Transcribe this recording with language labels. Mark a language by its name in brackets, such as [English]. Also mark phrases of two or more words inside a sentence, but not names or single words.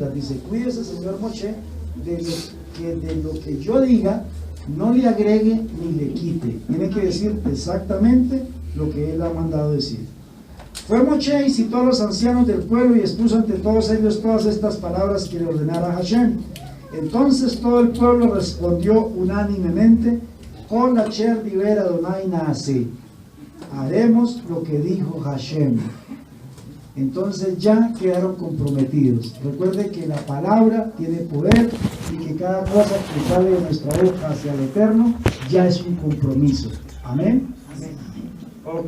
[Spanish] Dice, cuídese, señor Moshe, de lo que yo diga, no le agregue ni le quite. Tiene que decir exactamente lo que él ha mandado decir. Fue Moshe y citó a los ancianos del pueblo y expuso ante todos ellos todas estas palabras que le ordenara Hashem. Entonces todo el pueblo respondió unánimemente: [Hebrew] כל אשר דיבר אדוני נעשה. [Spanish] Haremos lo que dijo Hashem. Entonces ya quedaron comprometidos. Recuerde que la palabra tiene poder y que cada cosa que sale de nuestra boca hacia el Eterno ya es un compromiso. Amén. Ok.